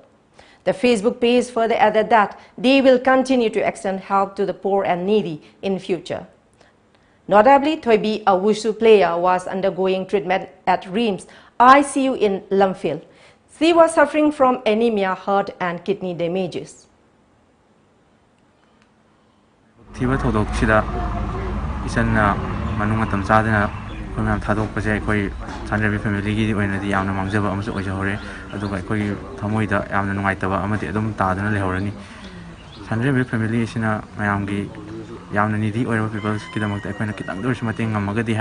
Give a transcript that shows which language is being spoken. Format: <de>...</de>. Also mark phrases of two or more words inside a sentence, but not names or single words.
<en>The Facebook page further added that they will continue to extend help to the poor and needy in future. Notably, Thoibi, a wushu player, was undergoing treatment at RIMS ICU in Lamphil. She was suffering from anemia, heart and kidney damages.</en> <mni>Thiba thodok sida isan manung atam chadena khomam thadok pase koi Sandrembi family gi oina di yamna mangjaba amsu oja hore aduga koi thamoi da yamna nungai taba amati adum tadana lehorani. Sandrembi family sina mayam gi yamna nidi oira people ki damak ta koina kitang dor mateng ngamaga di</mni>